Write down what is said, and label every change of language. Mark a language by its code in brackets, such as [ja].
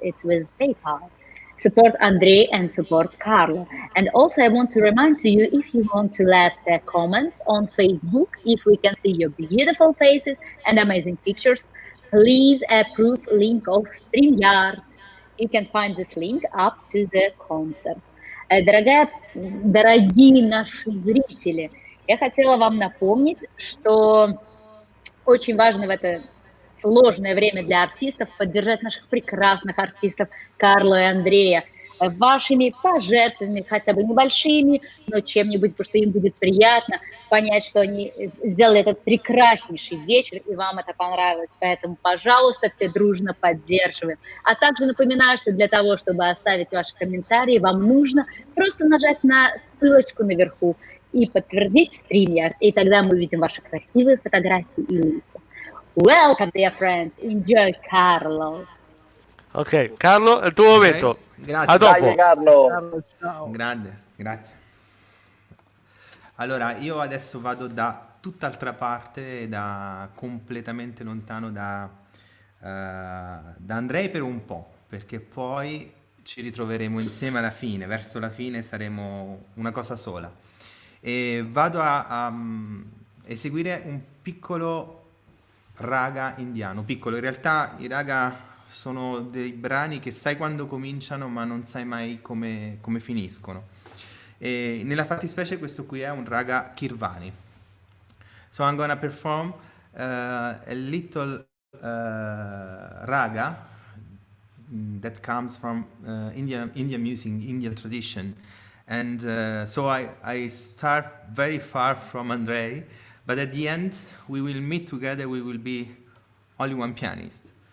[en] It's with PayPal. Support Andrei and support Carlo. And also I want to remind to you, if you want to leave the comments on Facebook, if we can see your beautiful faces and amazing pictures, please approve link of StreamYard. You can find this link up to the concert. [ru] Дорогие наши зрители, я хотела вам напомнить, что очень важно в это сложное время для артистов поддержать наших прекрасных артистов Карло и Андрея вашими пожертвованиями, хотя бы небольшими, но чем-нибудь, потому что им будет приятно понять, что они сделали этот прекраснейший вечер, и вам это понравилось. Поэтому, пожалуйста, все дружно поддерживаем. А также напоминаю, что для того, чтобы оставить ваши комментарии, вам нужно просто нажать на ссылочку наверху и подтвердить StreamYard, и тогда мы увидим ваши красивые фотографии и лица. [en] Welcome, dear friends. Enjoy, Carlo. [it] Ok, Carlo, è il tuo momento. Grazie. A dopo. Dai, Carlo. Ciao. Grande, grazie. Allora, io adesso vado da tutt'altra parte, completamente lontano da Andrei per un po', perché poi ci ritroveremo insieme alla fine, verso la fine saremo una cosa sola. E vado a eseguire un piccolo raga indiano, piccolo, in realtà i raga sono dei brani che sai quando cominciano ma non sai mai come finiscono, e nella fattispecie questo qui è un raga Kirvani. [en] So I'm gonna perform a little raga that comes from Indian music, Indian tradition, and so I start very far from Andrei, but at the end we will meet together, we will be only one pianist.